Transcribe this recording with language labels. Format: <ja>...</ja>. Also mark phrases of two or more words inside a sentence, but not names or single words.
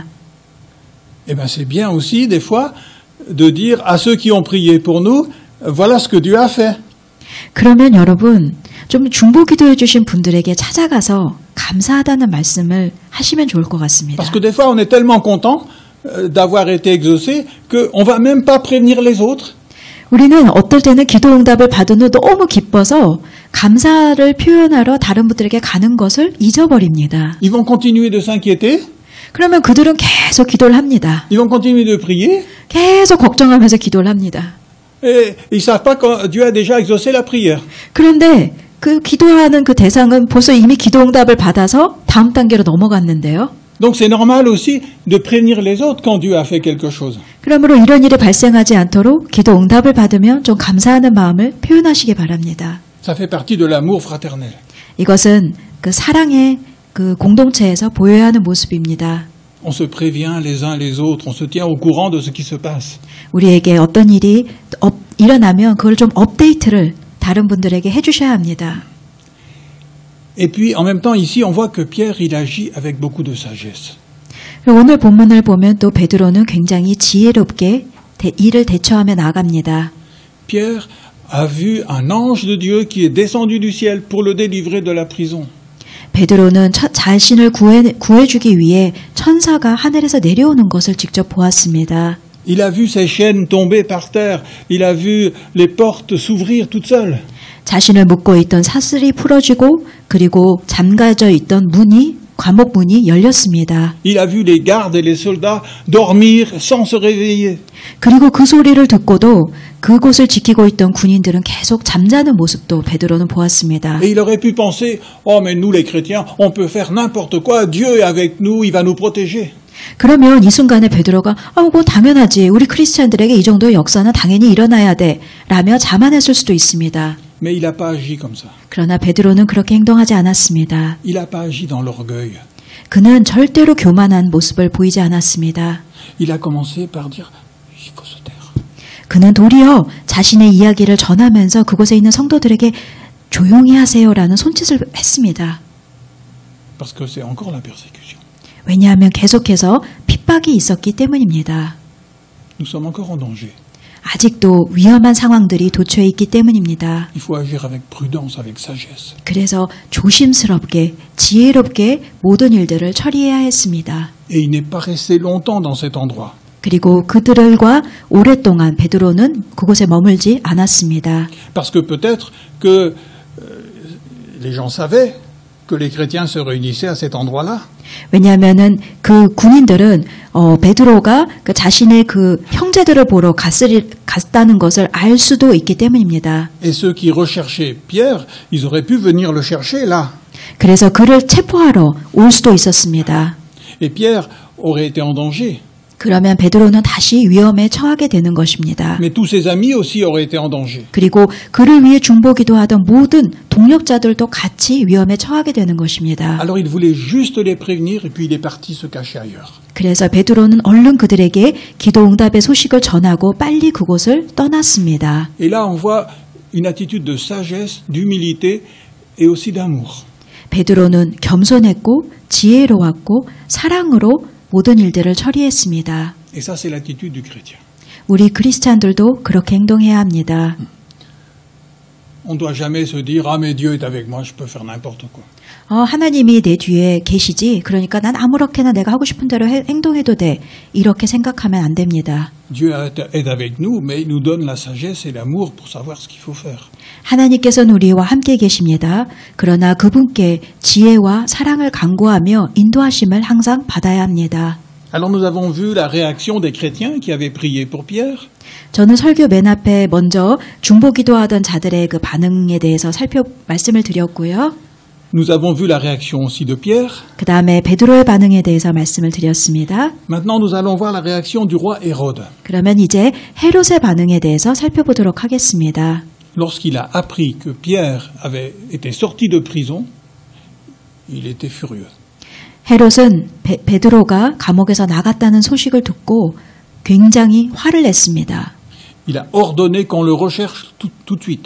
<fr>Eh bien, c'est bien aussi, des fois, de dire à ceux qui ont prié pour nous, voilà ce que Dieu a fait.</fr> <ko>그러면 여러분, 좀 중보 기도해 주신 분들에게 찾아가서 감사하다는 말씀을 하시면 좋을 것 같습니다.</ko> <fr>Parce que des fois, on est tellement content d'avoir été exaucé qu'on ne va même pas prévenir les autres.</fr> <ko>우리는 어떨 때는 기도 응답을 받은 후 너무 기뻐서 감사를 표현하러 다른 분들에게 가는 것을 잊어버립니다.</ko> <fr>Ils vont continuer de s'inquiéter.</fr> <ko>그러면 그들은 계속 기도를 합니다.</ko> <fr>Ils vont continuer de prier.</fr> <ko>계속 걱정하면서 기도를 합니다.</ko> <fr>Et ils ne savent pas que Dieu a déjà exaucé la prière.</fr> <ko>그런데 그 기도하는 그 대상은 벌써 이미 기도 응답을 받아서 다음 단계로 넘어갔는데요.</ko> <fr>Donc c'est normal aussi de prévenir les autres quand Dieu a fait quelque chose.</fr> <ko>그러므로 이런 일이 발생하지 않도록 기도 응답을 받으면 좀 감사하는 마음을 표현하시기 바랍니다.</ko> <fr>Ça fait partie de l'amour fraternel.</fr> <ko>이것은 그 사랑의 그 공동체에서 보여야 하는 모습입니다.</ko> <fr>On se prévient les uns les autres, on se tient au courant de ce qui se passe.</fr> <ko>우리에게 어떤 일이 일어나면 그걸 좀 업데이트를 다른 분들에게 해주셔야 합니다.</ko> <fr>Et puis, en même temps, ici, on voit que Pierre, il agit avec beaucoup de sagesse.</fr> <ko>오늘 본문을 보면 또 베드로는 굉장히 지혜롭게 일을 대처하며 나아갑니다.</ko> <fr>Pierre a vu un ange de Dieu qui est descendu du ciel pour le délivrer de la prison.</fr> <ko>베드로는 자신을 구해주기 위해 천사가 하늘에서 내려오는 것을 직접 보았습니다.</ko> <fr>Il a vu ses chaînes tomber par terre. Il a vu les portes s'ouvrir toutes seules.</fr> <ko>자신을 묶고 있던 사슬이 풀어지고 그리고 잠가져 있던 감옥 문이 열렸습니다.</ko> <fr>Il a vu les gardes et les soldats dormir sans se réveiller.</fr> <ko>그리고 그 소리를 듣고도 그곳을 지키고 있던 군인들은 계속 잠자는 모습도 베드로는 보았습니다.</ko> <fr>Et il aurait pu penser, oh mais nous les chrétiens, on peut faire n'importe quoi. Dieu est avec nous, il va nous protéger.</fr> <ko>그러면 이 순간에 베드로가 그거 당연하지. 우리 크리스찬들에게 이 정도의 역사는 당연히 일어나야 돼. 라며 자만했을 수도 있습니다.</ko> <fr>Mais il n'a pas agi comme ça.</fr> <ko>그러나 베드로는 그렇게 행동하지 않았습니다.</ko> <fr>Il n'a pas agi dans l'orgueil.</fr> <ko>그는 절대로 교만한 모습을 보이지 않았습니다.</ko> <fr>Il a commencé par dire, il faut se taire.</fr> <ko>그는 도리어 자신의 이야기를 전하면서 그곳에 있는 성도들에게 조용히 하세요라는 손짓을 했습니다.</ko> <fr>Parce que c'est encore la persécution.</fr> <ko>왜냐하면 계속해서 핍박이 있었기 때문입니다.</ko> <fr>Nous sommes encore en danger.</fr> <ko>아직도 위험한 상황들이 도처에 있기 때문입니다.</ko> <fr>Il faut agir avec prudence, avec sagesse.</fr> <ko>그래서 조심스럽게, 지혜롭게 모든 일들을 처리해야 했습니다.</ko> <fr>Et il n'est pas resté longtemps dans cet endroit.</fr> <ko>그리고 그들과 오랫동안 베드로는 그곳에 머물지 않았습니다.</ko> <fr>Parce que peut-être que les gens savaient que les chrétiens se réunissaient à cet endroit-là.</fr> <ko>왜냐하면은 그 군인들은 베드로가 그 자신의 그 형제들을 보러 갔다는 것을 알 수도 있기 때문입니다.</ko> <fr>Et ceux qui recherchaient Pierre, ils auraient pu venir le chercher là.</fr> <ko>그래서 그를 체포하러 올 수도 있었습니다.</ko> <fr>Et Pierre aurait été en danger.</fr> <ko>그러면 베드로는 다시 위험에 처하게 되는 것입니다.</ko> <fr>Mais tous ses amis aussi auraient été en danger.</fr> <ko>그리고 그를 위해 중보기도 하던 모든 동력자들도 같이 위험에 처하게 되는 것입니다.</ko> <fr>Alors il voulait juste les prévenir et puis il est parti se cacher ailleurs.</fr> <ko>그래서 베드로는 얼른 그들에게 기도 응답의 소식을 전하고 빨리 그곳을 떠났습니다.</ko> <fr>Et là on voit une attitude de sagesse, d'humilité et aussi d'amour.</fr> <ko>베드로는 겸손했고 지혜로웠고 사랑으로 모든 일들을 처리했습니다.</ko> <fr>Et ça c'est l'attitude du chrétien.</fr> <ko>우리 크리스찬들도 그렇게 행동해야 합니다.</ko> <fr>On ne doit jamais se dire ah mais Dieu est avec moi, je peux faire n'importe quoi.</fr> <ko>하나님이 내 뒤에 계시지. 그러니까 난 아무렇게나 내가 하고 싶은 대로 행동해도 돼. 이렇게 생각하면 안 됩니다.</ko> <fr>Dieu est avec nous, mais il nous donne la sagesse et l'amour pour savoir ce qu'il faut faire.</fr> <ko>하나님께서는 우리와 함께 계십니다. 그러나 그분께 지혜와 사랑을 간구하며 인도하심을 항상 받아야 합니다.</ko> <fr>Alors nous avons vu la réaction des chrétiens qui avaient prié pour Pierre.</fr> <ko>저는 설교 맨 앞에 먼저 중보기도하던 자들의 그 반응에 대해서 말씀을 드렸고요.</ko> <fr>Nous avons vu la réaction aussi de Pierre.</fr> <ko>그 다음에 베드로의 반응에 대해서 말씀을 드렸습니다.</ko> <fr>Maintenant nous allons voir la réaction du roi Hérode.</fr> <ko>그러면 이제 헤롯의 반응에 대해서 살펴보도록 하겠습니다.</ko> <fr>Lorsqu'il a appris que Pierre avait été sorti de prison, il était furieux.</fr> <ko>헤롯은 베드로가 감옥에서 나갔다는 소식을 듣고 굉장히 화를 냈습니다.</ko> <fr>Il a ordonné qu'on le recherche tout de suite.</fr>